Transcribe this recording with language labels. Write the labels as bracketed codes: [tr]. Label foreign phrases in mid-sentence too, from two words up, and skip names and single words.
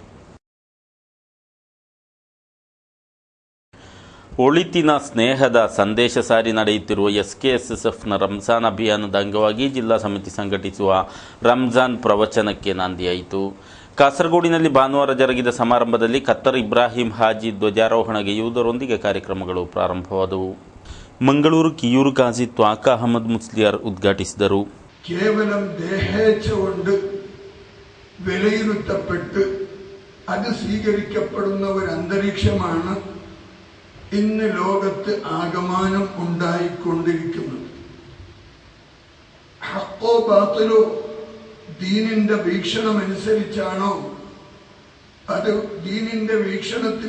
[kn] ಒಳಿತಿನ ಸ್ನೇಹದ ಸಂದೇಶ ಸಾರಿ ನಡೆಯುತ್ತಿರುವ SKSSFನ ರಂಜಾನ್ ಅಭಿಯಾನದ ಅಂಗವಾಗಿ ಜಿಲ್ಲಾ ಸಮಿತಿ ಸಂಘಟಿಸುವ ರಂಜಾನ್ ಪ್ರವಚನಕ್ಕೆ ನಾಂದಿಯಾಯಿತು. ಕಾಸರಗೋಡಿನಲ್ಲಿ ಭಾನುವಾರ ಜರುಗಿದ ಸಮಾರಂಭದಲ್ಲಿ ಕತ್ತರ್ ಇಬ್ರಾಹಿಂ ಹಾಜಿ ಧ್ವಜಾರೋಹಣಗೆಯುವುದರೊಂದಿಗೆ ಕಾರ್ಯಕ್ರಮಗಳು ಪ್ರಾರಂಭವಾದವು. ಮಂಗಳೂರು ಕಿಯೂರು ಕಾಜಿ ತ್ವಾಕ ಅಹಮದ್ ಮುಸ್ಲಿಯಾರ್ ಉದ್ಘಾಟಿಸಿದರು. [ml] കേവലം ദേഹേച്ഛ കൊണ്ട് വിലയിരുത്തപ്പെട്ട് അത് സ്വീകരിക്കപ്പെടുന്ന ഒരു അന്തരീക്ഷമാണ് ഇന്ന് ലോകത്ത് ആകമാനം ഉണ്ടായിക്കൊണ്ടിരിക്കുന്നത്. ഹക്കോ ബാത്തിലോ ദീനിന്റെ വീക്ഷണമനുസരിച്ചാണോ, അത് ദീനിന്റെ വീക്ഷണത്തിൽ